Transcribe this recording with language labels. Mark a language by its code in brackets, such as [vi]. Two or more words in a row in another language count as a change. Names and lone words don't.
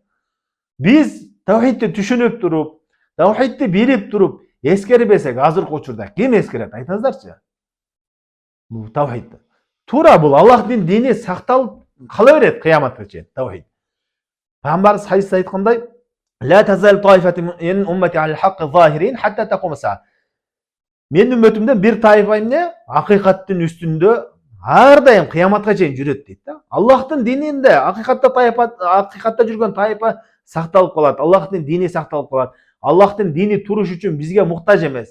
[ky] Биз тавхидти түшүнүп туруп, тавхидти билип туруп, эскербесек, азыркы учурда ким эскерет? Айтыңыздарчы. Бул тавхид. Туура бул Аллахтын дини сакталып кала берет кыяматка чейин, тавхид. Пайгамбарыбыз хадисте айткандай, [ar] لا تزال طائفة من أمتي على الحق ظاهرين حتى تقوم الساعة. [ky] Менин үммөтүмдөн бир тайпа эмне? Акыйкаттын үстүндө ар дайым кыяматка чейин жүрөт дейт да. Аллахтын дининде акыйкатта жүргөн тайпа сакталып калат. Аллахтын дини сакталып калат. Аллахтын дини туруш үчүн бизге муктаж эмес.